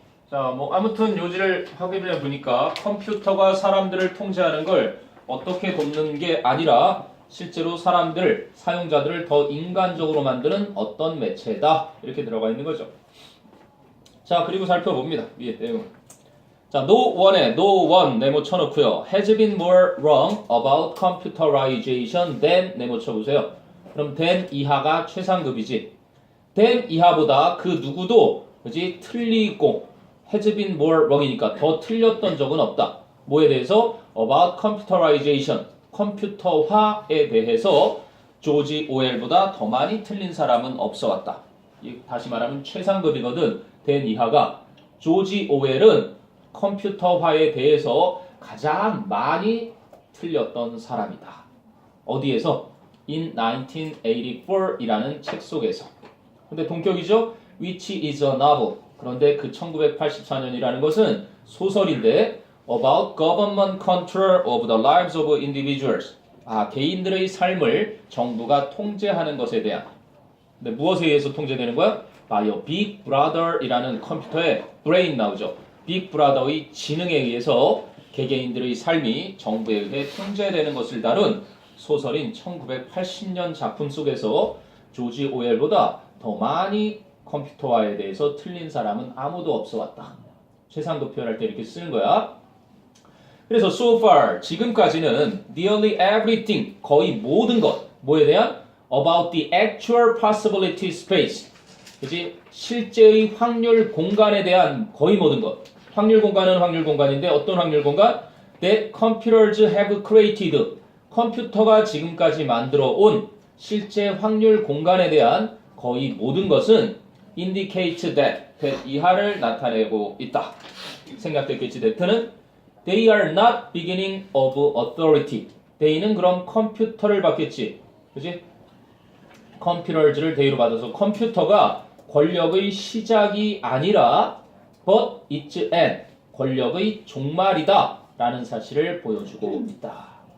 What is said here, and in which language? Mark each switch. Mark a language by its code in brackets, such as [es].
[ko] 자, 뭐 아무튼 요지를 확인해 보니까 컴퓨터가 사람들을 통제하는 걸 어떻게 돕는 게 아니라 실제로 사람들, 사용자들을 더 인간적으로 만드는 어떤 매체다. 이렇게 들어가 있는 거죠. 자, 그리고 살펴봅니다. 위에 내용. 자, [en] no one [ko] 네모 쳐놓고요. [en] has been more wrong about computerization than [ko] 네모 쳐보세요. 그럼 than 이하가 최상급이지. than 이하보다 그 누구도 그지 틀리고 [en] has been more wrong [ko] 이니까 더 틀렸던 적은 없다. 뭐에 대해서? [en] about computerization, [ko] 컴퓨터화에 대해서 조지 오웰보다 더 많이 틀린 사람은 없어 왔다. 다시 말하면 최상급이거든. than 이하가. 조지 오웰은 컴퓨터화에 대해서 가장 많이 틀렸던 사람이다. 어디에서? [en] In 1984 [ko] 이라는 책 속에서. 근데 동격이죠? [en] Which is a novel. [ko] 그런데 그 1984년이라는 것은 소설인데 [en] about government control of the lives of individuals. [ko] 개인들의 삶을 정부가 통제하는 것에 대한. 근데 무엇에 의해서 통제되는 거야? [en] by a big brother [ko] 이라는 컴퓨터의 [en] brain [ko] 나오죠. big brother의 지능에 의해서 개개인들의 삶이 정부에 의해 통제되는 것을 다룬 소설인 1980년 작품 속에서 조지 오웰보다 더 많이 컴퓨터화에 대해서 틀린 사람은 아무도 없어 왔다. 최상도 표현할 때 이렇게 쓰는 거야. 그래서 [en] so far [ko] 지금까지는 [en] nearly everything [ko] 거의 모든 것 뭐에 대한 [en] about the actual possibility space [ko] 그지 실제의 확률 공간에 대한 거의 모든 것 확률 공간은 확률 공간인데 어떤 확률 공간? [en] that computers have created [ko] 컴퓨터가 지금까지 만들어 온 실제 확률 공간에 대한 거의 모든 것은 [en] indicate that [ko] 이하를 나타내고 있다. 생각됐겠지 [en] that는 they are not beginning of authority. [ko] they는 그럼 컴퓨터를 받겠지. 그지? computers를 대의로 받아서 컴퓨터가 권력의 시작이 아니라 [en] but it's an [ko] 권력의 종말이다 라는 사실을 보여주고 있다.